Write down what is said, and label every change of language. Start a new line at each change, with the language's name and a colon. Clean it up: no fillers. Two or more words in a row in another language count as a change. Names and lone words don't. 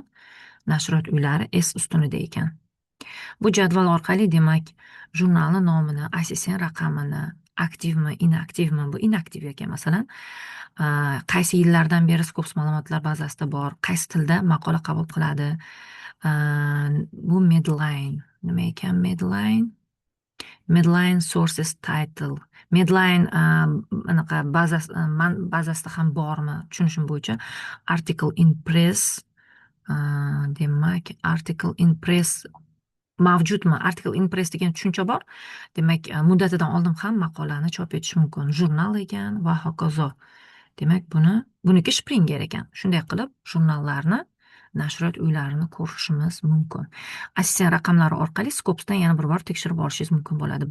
Uzbek: Nashriyot uylari S ustunida ekan. Bu jadval orqali, demak, jurnalni nomini, ISSN raqamini, aktivmi, inaktivmi, bu inaktiv ekan masalan, qaysi yillardan beri Scopus ma'lumotlar bazasida bor, qaysi tilda maqola qabul qiladi. Bu Medline. Nima ekan Medline?
English: Medline Sources Title.
Uzbek: Medline anaqa bazasida ham bormi? Tushunishim bo'yicha
English: Article in Press,
Uzbek: demak,
English: Article in Press
Uzbek: mavjudmi?
English: Article in Press
Uzbek: degan tushuncha bor. Demak, muddatidan oldin ham maqolani chop etish mumkin. Jurnal ekan va hokazo. Demak, buniki Springer ekan. Shunday qilib, jurnallarni, nashriyot uylarini ko'rishimiz mumkin. ISSN raqamlari orqali Scopusdan yana bir bor tekshirib olishingiz mumkin bo'ladi.